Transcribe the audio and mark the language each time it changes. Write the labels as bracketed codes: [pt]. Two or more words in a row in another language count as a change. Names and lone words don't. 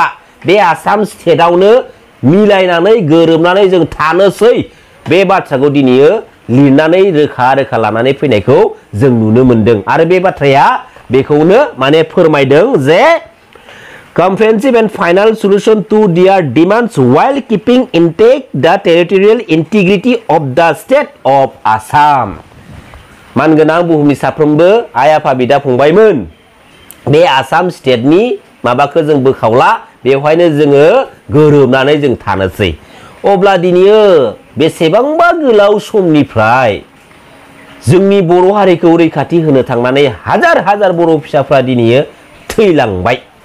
[brx] बे आसाम स्टेटआवनो मिलायनानै गोरोबनानै जों थानोसै। बे बाथ्राखौ दिनैयो लिरनानै रोखा लानानै फैनायखौ जों नुनो मोनदों। आरो बे बाथ्राया बेखौनो माने फोरमायदों जे [en] comprehensive and final solution to their demands while keeping intact the territorial integrity of the state of Assam. [brx] मानगोनां बुहुमनि साफ्रोमबो आइ आफा बिदा फंबायमोन, बे आसाम स्टेटनि माबाखौ जों बोखावला, बेवहायनो जोङो गोरोबनानै जों थानोसै। अब्ला दिनैयो बेसेबांबा गोलाव समनिफ्राय जोंनि बर' हारिखौ रैखाथि होनो थांनानै हाजार बर' फिसाफ्रा दिनैयो थैलांबाय।